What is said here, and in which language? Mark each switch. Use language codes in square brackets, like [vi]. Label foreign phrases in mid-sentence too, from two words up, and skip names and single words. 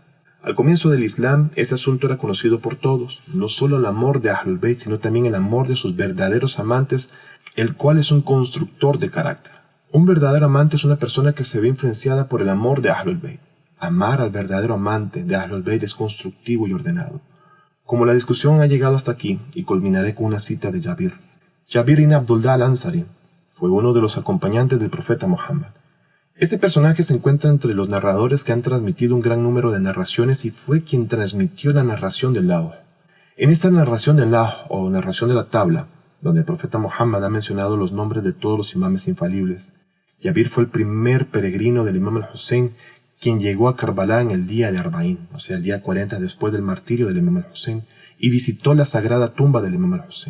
[es] Al comienzo del Islam, este asunto era conocido por todos, no solo el amor de Ahlul Bayt, sino también el amor de sus verdaderos amantes, el cual es un constructor de carácter. Un verdadero amante es una persona que se ve influenciada por el amor de Ahlul Bayt. Amar al verdadero amante de Ahlul Bayt es constructivo y ordenado. Como la discusión ha llegado hasta aquí, y culminaré con una cita de Jabir. Jabir ibn Abdullah al-Ansari fue uno de los acompañantes del profeta Muhammad. Este personaje se encuentra entre los narradores que han transmitido un gran número de narraciones y fue quien transmitió la narración del Lawh. En esta narración del Lawh, o narración de la tabla, donde el profeta Muhammad ha mencionado los nombres de todos los imames infalibles, Jabir fue el primer peregrino del imam al-Hussein, quien llegó a Karbala en el día de Arba'ín, o sea, el día 40 después del martirio del imam al-Hussein, y visitó la sagrada tumba del imam al-Hussein.